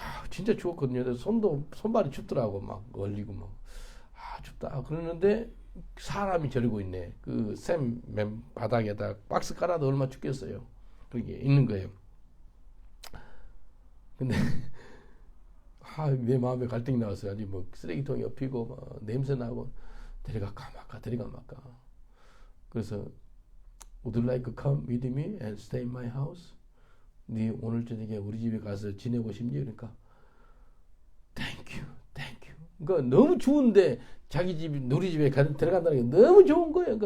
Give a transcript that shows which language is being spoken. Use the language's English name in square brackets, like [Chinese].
[Korean] 진짜 추웠거든요. 손발이 춥더라고. 막 얼리고 막 춥다 그러는데 사람이 저리고 있네. 그 샘 바닥에다 박스 깔아도 얼마나 춥겠어요. 그게 있는 거예요. 근데 내 마음에 갈등이 나왔어요. 아니 뭐 쓰레기통이 엎이고 막 냄새 나고 데려갈까 말까. 그래서 [English] Would you like to come with me and stay in my house? [Korean] 네 오늘 저녁에 우리 집에 가서 지내고 싶니? 그러니까 [English] Thank you. [Korean] 그러니까 너무 추운데 자기 집 우리 집에 들어간다는 게 너무 좋은 거예요.